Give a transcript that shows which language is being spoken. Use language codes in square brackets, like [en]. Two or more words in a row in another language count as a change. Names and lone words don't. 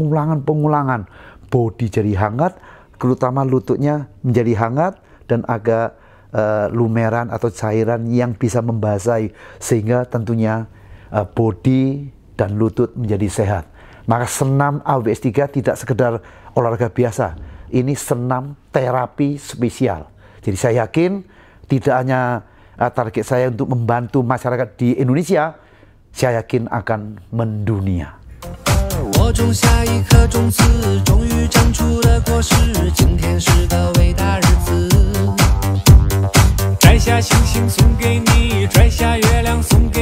[id] Bodi jadi hangat, terutama lututnya menjadi hangat dan agak lumeran atau cairan yang bisa membasahi sehingga tentunya bodi dan lutut menjadi sehat. Maka senam AWS3 tidak sekedar olahraga biasa. Ini senam terapi spesial. Jadi saya yakin tidak hanya target saya untuk membantu masyarakat di Indonesia, saya yakin akan mendunia. [zh] 我种下一颗种子，终于长出了果实。今天是个伟大日子，摘下星星送给你，摘下月亮。